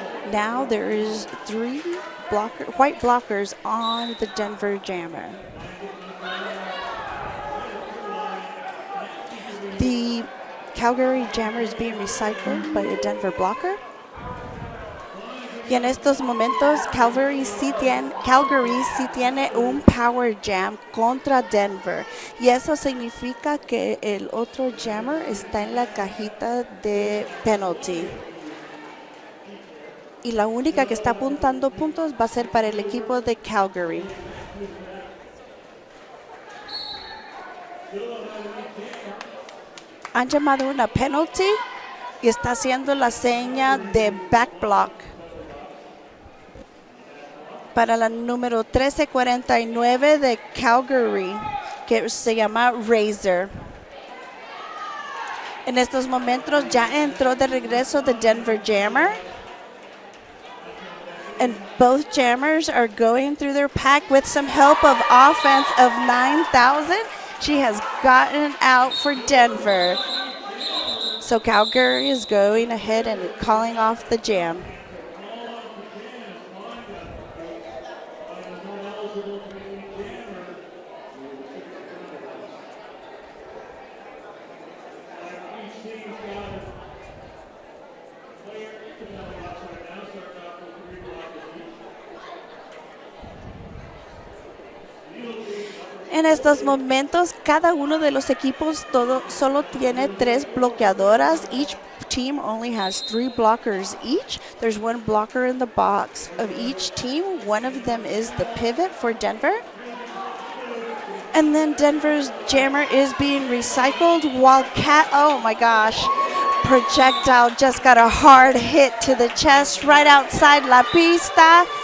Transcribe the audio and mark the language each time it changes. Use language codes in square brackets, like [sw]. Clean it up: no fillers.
[en] Now there is 3 white blockers on the Denver jammer. The Calgary jammer is being recycled by a Denver blocker. [es] Y en estos momentos, Calgary sí tiene un power jam contra Denver. Y eso significa que el otro jammer está en la cajita de penalty. Y la única que está apuntando puntos va a ser para el equipo de Calgary. Han llamado una penalty y está haciendo la seña de back block para la número 1349 de Calgary, que se llama Razor. En estos momentos ya entró de regreso [en] the Denver Jammer. And both jammers are going through their pack with some help of offense of 9,000. She has gotten out for Denver. So Calgary is going ahead and calling off the jam. [es] En estos momentos, cada uno de los equipos solo tiene 3 bloqueadoras. [en] Each team only has 3 blockers each. There's 1 blocker in the box of each team. One of them is the pivot for Denver. And then Denver's jammer is being recycled while oh my gosh, projectile just got a hard hit to the chest right outside [es] la pista.